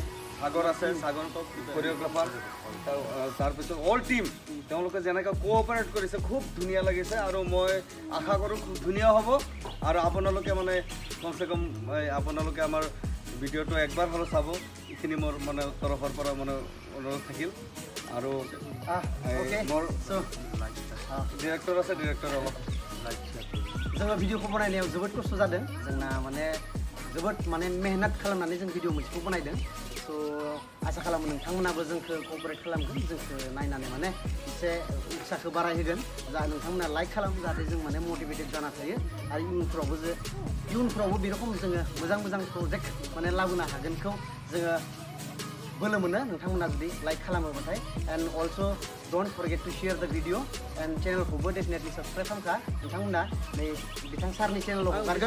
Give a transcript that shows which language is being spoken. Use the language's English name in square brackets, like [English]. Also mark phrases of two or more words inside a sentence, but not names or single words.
[Assamese] সাগৰ আছে সাগৰ কোৰিঅ'গ্ৰাফাৰ তাৰপিছত [English] all team [Assamese] তেওঁলোকে যেনেকৈ কোঅপাৰেট কৰিছে খুব ধুনীয়া লাগিছে আৰু মই আশা কৰোঁ খুব ধুনীয়া হ'ব আৰু আপোনালোকে মানে কমচে কম আপোনালোকে আমাৰ ভিডিঅ'টো একবাৰ হ'লেও চাব এইখিনি মোৰ মানে তৰফৰ পৰা মানে অনুৰোধ থাকিল আৰু মোৰ ডিৰেক্টৰ আছে ডিৰেক্টৰ হ'ব [Bodo] जोङो भिडिअखौ बनायनायाव जोबोद खस्थ' जादों जोंना माने जोबोद माने मेहनत खालामनानै जों भिडिअ मोनसेखौ बनायदों स' आसा खालामो नोंथांमोनाबो जोंखौ क'पारेट खालामगोन जोंखौ नायनानै माने एसे उत्साहखौ बारायहोगोन जा नोंथांमोना लाइक खालामो जाहाथे जों माने मटिभेटेड जाना थायो आरो इयुनफ्रावबो बे रखम जोङो मोजां प्रजेक्ट माने लाबोनो हागोनखौ जोङो बोलो मोनो नोंथांमोना जुदि लाइक खालामोबाथाय [English] and also don't forget to share the video and [Bodo] चेनेलखौबो डेफिनेटलि साबस्क्राइब खालामखा नोंथांमोना नै बिथां सारनि चेनेलाव हगारगोन